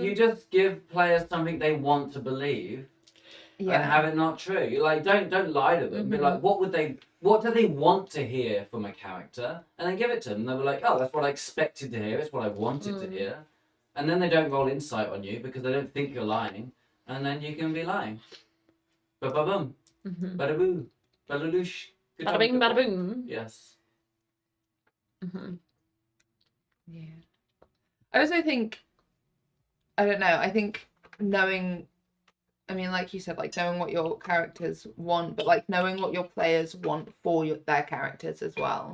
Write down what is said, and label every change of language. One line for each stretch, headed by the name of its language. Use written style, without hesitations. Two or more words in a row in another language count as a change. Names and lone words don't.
English: You just give players something they want to believe, and have it not true. You like don't lie to them. Be like, what do they want to hear from a character, and then give it to them. And they'll be like, oh, that's what I expected to hear. It's what I wanted to hear. And then they don't roll insight on you because they don't think you're lying, and then you can be lying. Ba ba boom, bada boo, bada loosh. Bada bing, bada boom. Yes. Yeah. I also think, I don't know, I think knowing, I mean, like you said, like knowing what your characters want, but like knowing what your players want for their characters as well.